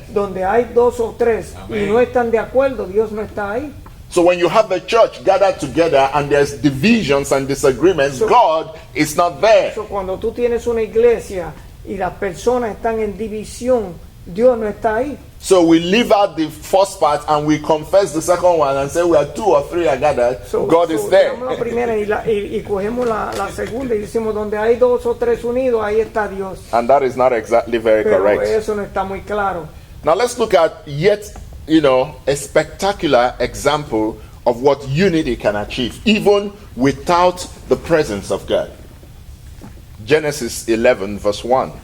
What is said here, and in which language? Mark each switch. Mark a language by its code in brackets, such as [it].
[es] Donde hay 2 o 3 y Amén. no están de acuerdo, Dios no está ahí. [en] So when you have the church gathered together and there's divisions and disagreements, God is not there. [es] So, cuando tú tienes una iglesia y las personas están en división, Dios no está ahí. [en] So we leave out the first part and we confess the second one and say where 2 or 3 are gathered, God is there. [es] Damos la primera y cogemos la segunda y decimos donde hay 2 o 3 unidos, ahí está Dios. [en] And that is not exactly very [es] Pero [en] correct. [es] eso no está muy claro. [en] Now let's look at yet, a spectacular example of what unity can achieve, even without the presence of God. Genesis 11, verse 1.